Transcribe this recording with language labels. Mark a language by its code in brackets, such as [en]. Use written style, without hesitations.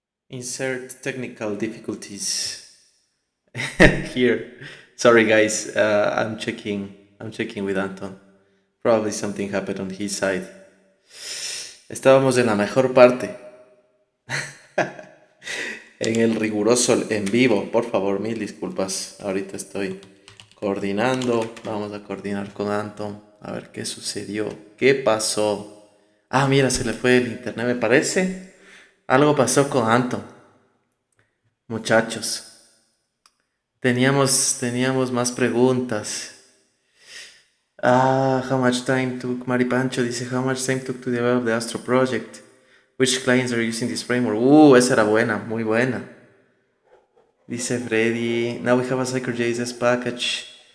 [en] Insert technical difficulties here. Sorry, guys. I'm checking with Anton. Probably something happened on his side. [es] Estábamos en la mejor parte. En el riguroso en vivo. Por favor, mil disculpas. Ahorita estoy coordinando. Vamos a coordinar con Anton. A ver qué sucedió. ¿Qué pasó? Ah, mira, se le fue el internet, me parece. Algo pasó con Anton. Muchachos. Teníamos más preguntas. [en] How much time took, Maripancho [es] dice, [en] how much time took to develop the Astro project? Which clients are using this framework? [es] Esa era buena, muy buena. Dice [en] Freddy, now we have a Sitecore JSS package.